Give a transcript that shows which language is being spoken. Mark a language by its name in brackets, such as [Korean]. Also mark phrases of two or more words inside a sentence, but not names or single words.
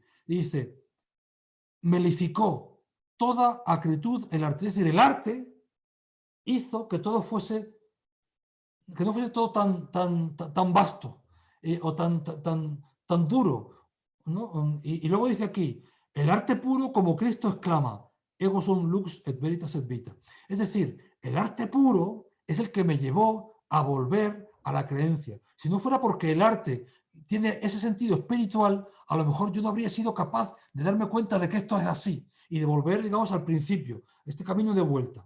[Spanish] Y dice, melificó toda acritud el arte. Es decir, el arte hizo que todo fuese, que no fuese todo tan vasto o tan duro, ¿no? Y luego dice aquí, el arte puro como Cristo exclama, [Latin] ego sum lux et veritas et vita. [Spanish] Es decir, el arte puro es el que me llevó a volver a la creencia. Si no fuera porque el arte tiene ese sentido espiritual, a lo mejor yo no habría sido capaz de darme cuenta de que esto es así y de volver, digamos, al principio, este camino de vuelta.